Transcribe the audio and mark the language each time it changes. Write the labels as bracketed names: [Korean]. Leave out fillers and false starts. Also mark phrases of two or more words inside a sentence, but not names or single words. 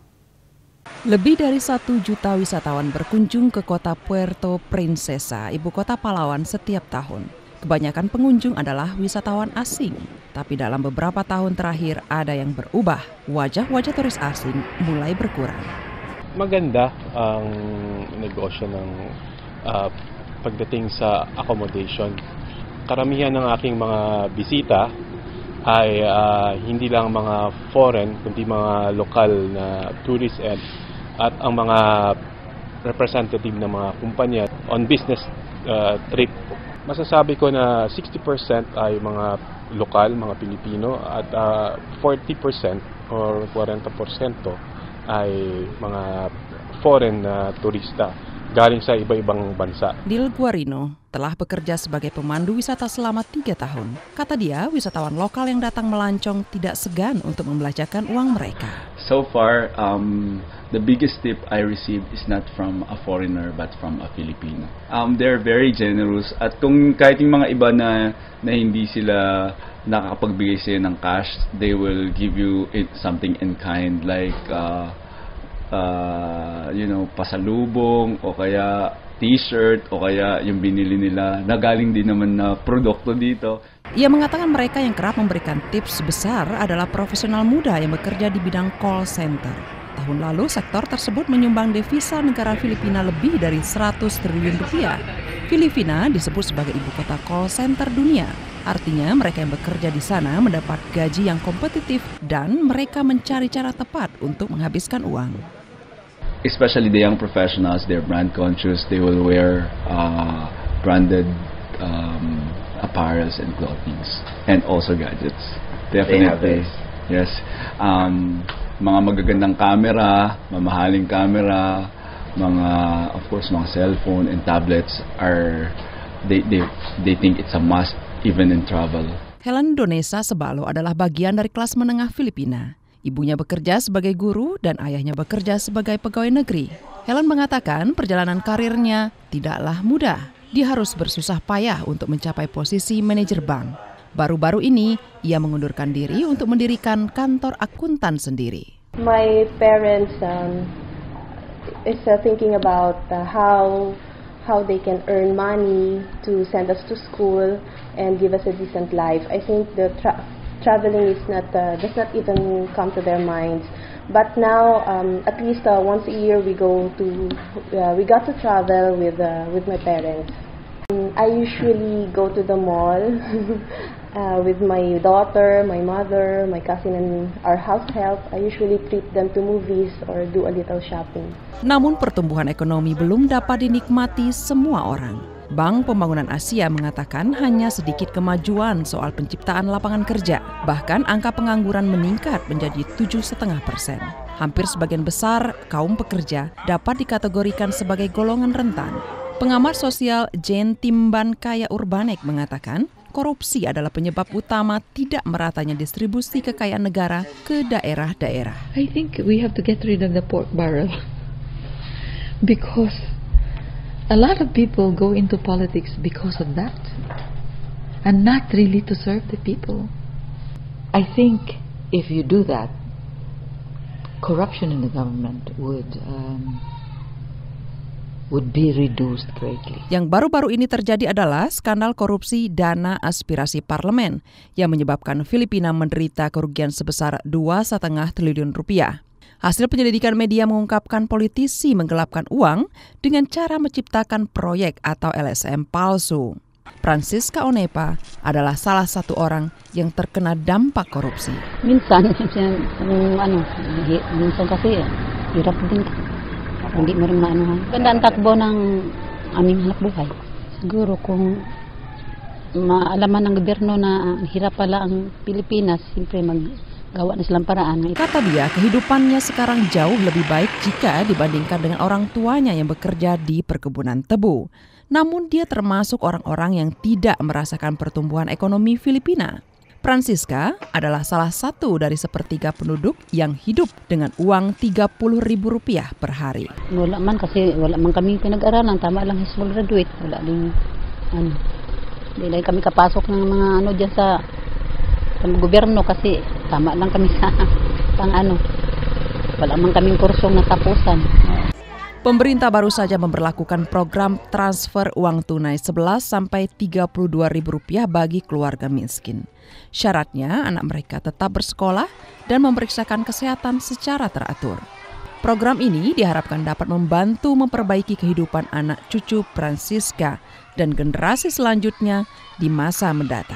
[Indonesian] Lebih dari 1 juta wisatawan berkunjung ke kota Puerto Princesa, ibu kota Palawan setiap tahun. Kebanyakan pengunjung adalah wisatawan asing, tapi dalam beberapa tahun terakhir ada yang berubah. Wajah-wajah turis asing mulai berkurang. [Filipino] Maganda ang negosyo ng pagdating sa accommodation. Karamihan ng aking mga bisita ay hindi lang mga foreign, kundi mga lokal na tourist at ang mga representative ng mga kumpanya [English] on business trip. [Filipino] Masasabi ko na 60% ay mga lokal, mga Pilipino at 40% or 40% ay mga foreign na turista galing sa iba-ibang bansa. [Indonesian] Dil Guarino telah bekerja sebagai pemandu wisata selama 3 tahun. Kata dia, wisatawan lokal yang datang melancong tidak segan untuk membelanjakan uang mereka. [English] So far, the biggest tip I received is not from a foreigner but from a Filipino. They're very generous [Filipino] at kung kahit yung mga iba na hindi sila nakakapagbigay sila ng cash, [English] they will give you something in kind like [Filipino] pasalubong o kaya t-shirt o kaya yung binili nila na galing din naman na produkto dito. [Indonesian] Ia mengatakan mereka yang kerap memberikan tips besar adalah profesional muda yang bekerja di bidang call center. Tahun lalu sektor tersebut menyumbang devisa negara Filipina lebih dari 100 triliun rupiah. Filipina disebut sebagai ibu kota call center dunia. Artinya mereka yang bekerja di sana mendapat gaji yang kompetitif dan mereka mencari cara tepat untuk menghabiskan uang. [English] Especially the young professionals, they're brand conscious. They will wear branded apparels and clothing, and also gadgets. Definitely, yes. [Filipino] Mga magagandang camera, mamahaling camera, mga [English] of course mga cellphone and tablets are they think it's a must even in travel. [Indonesian] Helen Donesa Sebalo adalah bagian dari kelas menengah Filipina. Ibunya bekerja sebagai guru dan ayahnya bekerja sebagai pegawai negeri. Helen mengatakan perjalanan karirnya tidaklah mudah. Dia harus bersusah payah untuk mencapai posisi manajer bank. Baru-baru ini, ia mengundurkan diri untuk mendirikan kantor akuntan sendiri. [English] My parents is thinking about how they can earn money to send us to school and give us a decent life. I think the traveling is does not even come to their minds. But now, at least once a year, we got to travel with my parents. I usually go to the mall with my daughter, my mother, my cousin, and our house help. I usually treat them to movies or do a little shopping. [Indonesian] Namun pertumbuhan ekonomi belum dapat dinikmati semua orang. Bank Pembangunan Asia mengatakan hanya sedikit kemajuan soal penciptaan lapangan kerja. Bahkan angka pengangguran meningkat menjadi 7,5%. Hampir sebagian besar kaum pekerja dapat dikategorikan sebagai golongan rentan. Pengamat sosial Jane Timbankaya Urbanek mengatakan korupsi adalah penyebab utama tidak meratanya distribusi kekayaan negara ke daerah-daerah. [English] I think we have to get rid of the pork barrel because a lot of people go into politics because of that and not really to serve the people. I think if you do that, corruption in the government would be reduced greatly. [Indonesian] Yang baru-baru ini terjadi adalah skandal korupsi dana aspirasi parlemen yang menyebabkan Filipina menderita kerugian sebesar 2,5 triliun rupiah. Hasil penyelidikan media mengungkapkan politisi menggelapkan uang dengan cara menciptakan proyek atau LSM palsu. Francisca Onepa adalah salah satu orang yang terkena dampak korupsi. [Filipino] Minsan kasi hirap din. Hindi mo rin maanuhan. Ganda ang takbo ng aming hanap buhay. Siguro kung maalaman ng gobyerno na hirap pala ang Pilipinas, siyempre gawa na silang paraan. [Indonesian] Kata dia, kehidupannya sekarang jauh lebih baik jika dibandingkan dengan orang tuanya yang bekerja di perkebunan tebu. Namun dia termasuk orang-orang yang tidak merasakan pertumbuhan ekonomi Filipina. Francisca adalah salah satu dari sepertiga penduduk yang hidup dengan uang Rp30.000 per hari. [Filipino] Wala man kasi wala man kami pinag-aralan, tama lang [English] high school graduate. [Filipino] Wala din hindi lang kami kapasok ng mga diyan sa gobyerno kasi tama lang kami sa wala man kaming kursong natapusan. [Indonesian] Pemerintah baru saja memberlakukan program transfer uang tunai Rp11.000–Rp32.000 bagi keluarga miskin. Syaratnya anak mereka tetap bersekolah dan memeriksakan kesehatan secara teratur. Program ini diharapkan dapat membantu memperbaiki kehidupan anak cucu Francisca dan generasi selanjutnya di masa mendatang.